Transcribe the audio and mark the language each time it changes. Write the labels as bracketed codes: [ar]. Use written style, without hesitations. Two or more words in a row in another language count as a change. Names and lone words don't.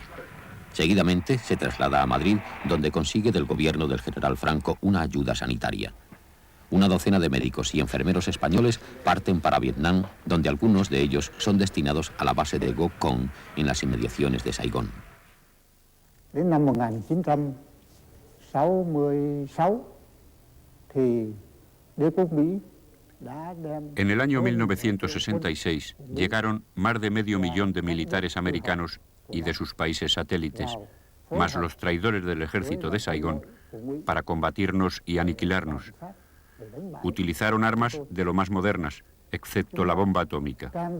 [es] Seguidamente se traslada a Madrid, donde consigue del gobierno del general Franco una ayuda sanitaria. Una docena de médicos y enfermeros españoles parten para Vietnam, donde algunos de ellos son destinados a la base de Go Cong, en las inmediaciones de Saigón. [vi] En năm 1966 thì đế quốc Mỹ. [es] En el año 1966 llegaron más de medio millón de militares americanos y de sus países satélites, más los traidores del ejército de Saigón, para combatirnos y aniquilarnos. Utilizaron armas de lo más modernas, excepto la bomba atómica.